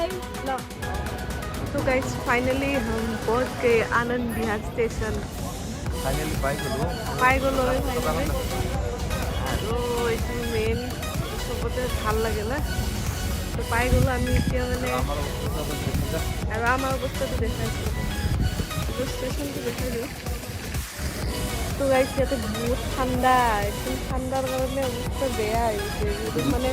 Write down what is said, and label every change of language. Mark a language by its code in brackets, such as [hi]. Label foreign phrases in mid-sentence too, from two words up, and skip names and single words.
[hi] तो गाइस फाइनली हम पहुंच गए आनंद विहार स्टेशन [as] ফাইনেলি পাই গ'লো পাই গ'লো ফাইনেলি আৰু এইটো মেইন চবতে ভাল লাগে না তো পাই গ'লো আমি এতিয়া মানে আৰু আমাৰ অৱস্থাটো দেখাইছোঁ ষ্টেচনটো দেখাই দিওঁ তো গাইছ ইয়াতে বহুত ঠাণ্ডা একদম ঠাণ্ডাৰ কাৰণে অৱস্থা বেয়া হৈছে মানে